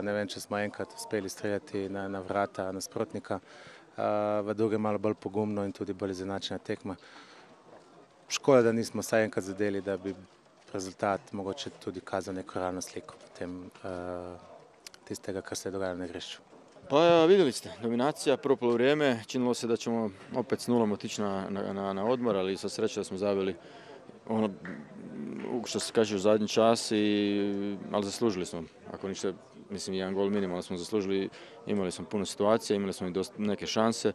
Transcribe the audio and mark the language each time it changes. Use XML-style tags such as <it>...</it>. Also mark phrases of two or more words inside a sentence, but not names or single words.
<sl>Ne vem, če smo enkrat uspeli streljati na vrata nasprotnika. V drugem malo bolj pogumno in tudi bolj izenačena tekma. Škoda, da nismo vsaj enkrat zadeli, da bi rezultat mogoče tudi kazal neko realno sliko tistega, kar se je dogajalo na igrišču.</sl> <hr>Pa vidjeli ste, dominacija, prvo polovrijeme, činilo se da ćemo opet s 0 otići na odmor, ali sa sreće da smo zabili ono što se kaže u zadnji čas, ali zaslužili smo, ako ništa, mislim 1 gol minimalno smo zaslužili, imali smo puno situacija, imali smo i neke šanse,</hr>